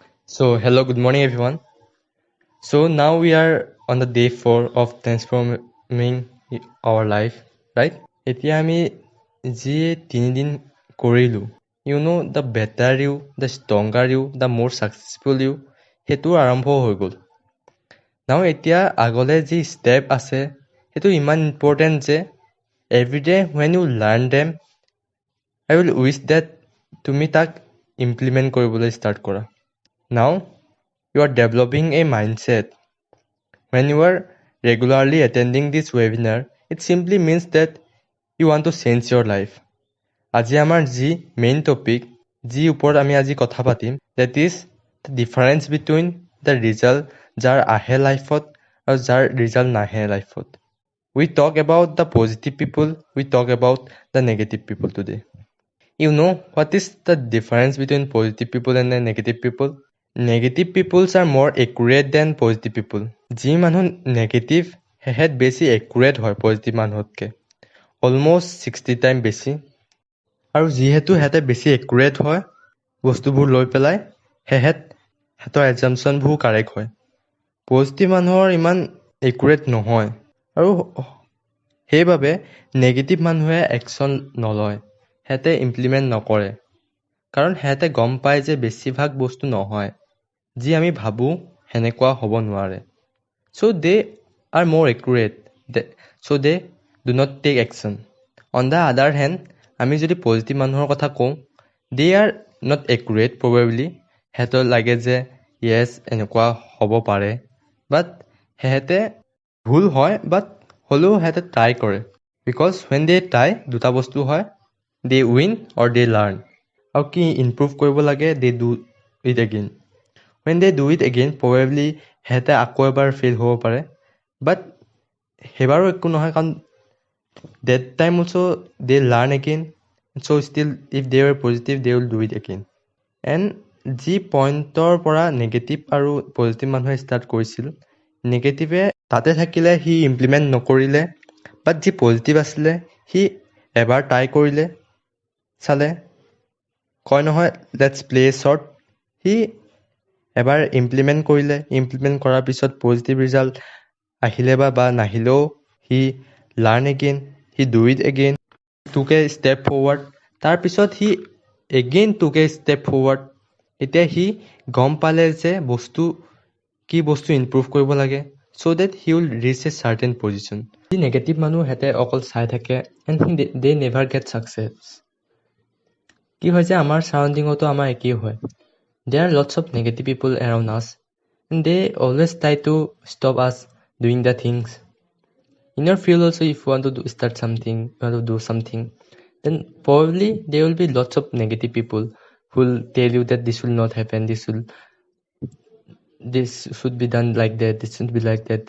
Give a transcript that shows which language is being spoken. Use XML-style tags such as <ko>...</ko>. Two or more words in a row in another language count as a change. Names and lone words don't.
<en>So, hello, good morning, everyone. So, now we are on the day 4 of transforming our life, right?</en> <as>এতিয়া আমি যি 3 দিন কৰিলোঁ,</as> <en>the better you, the stronger you, the more successful you,</en> <as>সেইটো আৰম্ভ হৈ গ'ল। Now, এতিয়া আগলৈ যি ষ্টেপ আছে, সেইটো ইমান ইম্পৰ্টেণ্ট যে</as> <en>every day when you learn them, I will wish that</en> <as>তুমি তাক implement কৰিবলৈ start কৰা।</as> <en>Now, you are developing a mindset. When you are regularly attending this webinar, it simply means that you want to change your life.</en> <as>আজি আমাৰ যি</as> <en>main topic,</en> <as>যি ওপৰত আমি আজি কথা পাতিম,</as> <en>that is the difference between the result</en> <as>যাৰ আহে লাইফত আৰু যাৰ ৰিজাল্ট নাহে লাইফত.</as> <en>We talk about the positive people, we talk about the negative people today. You know what is the difference between positive people and the negative people? Negative peoples are more accurate than positive people.</en> <as>যি মানুহ নেগেটিভ হেহেত বেছি একুৰেট হয় পজিটিভ মানুহতকৈ,</as> <en>almost 60 time</en> <as>বেছি। আৰু যিহেতু হেঁতে বেছি একুৰেট হয় বস্তুবোৰ লৈ পেলাই, হেঁতৰ এজামশ্যনবোৰ কাৰেক্ট হয়। পজিটিভ মানুহৰ ইমান একুৰেট নহয়, আৰু সেইবাবে নেগেটিভ মানুহে একশ্যন নলয়, হেঁতে ইমপ্লিমেণ্ট নকৰে। কাৰণ হেঁতে গম পায় যে বেছিভাগ বস্তু নহয়, যি আমি ভাবোঁ সেনেকুৱা হ'ব নোৱাৰে।</as> <en>So they are more accurate, so they do not take action. On the other hand,</en> <as>আমি যদি পজিটিভ মানুহৰ কথা কওঁ,</as> <en>they are not accurate probably.</en> <as>হেঁতৰ লাগে যে yes এনেকুৱা হ'ব পাৰে, বাট হেঁতে ভুল হয়, বাট হ'লেও হেঁতে ট্ৰাই কৰে।</as> <en>বিকজ when they try,</en> <as>দুটা বস্তু হয়,</as> <en>they win or they learn.</en> <as>আৰু কি ইমপ্ৰুভ কৰিব লাগে,</as> <en>they do it again. When they do it again, probably</en> <as>হেঁতে আকৌ এবাৰ ফেইল হ'ব পাৰে, বাট সেইবাৰো একো নহয়, কাৰণ</as> <en>that time also they learn again. So still if they were positive, they will do it again.</en> <as>And যি পইণ্টৰ পৰা নেগেটিভ আৰু পজিটিভ মানুহে ষ্টাৰ্ট কৰিছিল, নেগেটিভে তাতে থাকিলে, সি ইমপ্লিমেণ্ট নকৰিলে, বাট যি পজিটিভ আছিলে সি এবাৰ ট্ৰাই কৰিলে, চালে, কয় নহয়</as> <en>let's play short,</en> <as>সি এবাৰ ইমপ্লিমেণ্ট কৰিলে, ইমপ্লিমেণ্ট কৰাৰ পিছত</as> <en>positive result</en> <as>আহিলে বা নাহিলেও সি</as> <en>learn again,</en> <as>সি</as> <en>do it again, took a step forward,</en> <as>তাৰপিছত সি</as> <en>again took a step forward.</en> <as>এতিয়া সি গম পালে যে কি বস্তু ইমপ্ৰুভ কৰিব লাগে,</as> <en>so that he will reach a certain position.</en> <as>যি নেগেটিভ মানুহ হেঁতে অকল চাই থাকে,</as> <en>and they never get success.</en> <as>কি হয় যে আমাৰ চাৰাউণ্ডিঙতো আমাৰ একেই হয়।</as> <en>There are lots of negative people around us, and they always try to stop us doing the things. In your field also, if you want to start something, you want to do something, then probably there will be lots of negative people who will tell you that this will not happen, this should be done like that, this should be like that.</en>